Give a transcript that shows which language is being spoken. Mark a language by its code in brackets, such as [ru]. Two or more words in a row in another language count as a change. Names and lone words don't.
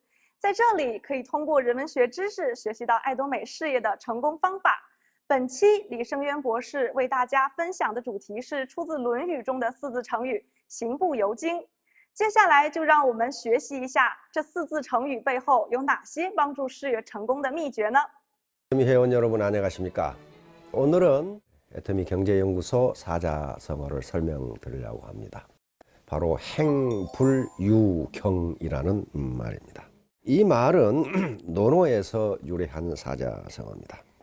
[zh] 在这里，可以通过人文学知识学习到爱多美事业的成功方法。本期李胜渊博士为大家分享的主题是出自《论语》中的4字成语“行不由经”。接下来就让我们学习一下这4字成语背后有哪些帮助事业成功的秘诀呢？ [ko] 회원 여러분 안녕하십니까? 오늘은 애터미 경제연구소 사자성어를 설명드리려고 합니다. 바로 행불유경이라는 말입니다. 이 말은 논어에서 유래한 사자성어입니다.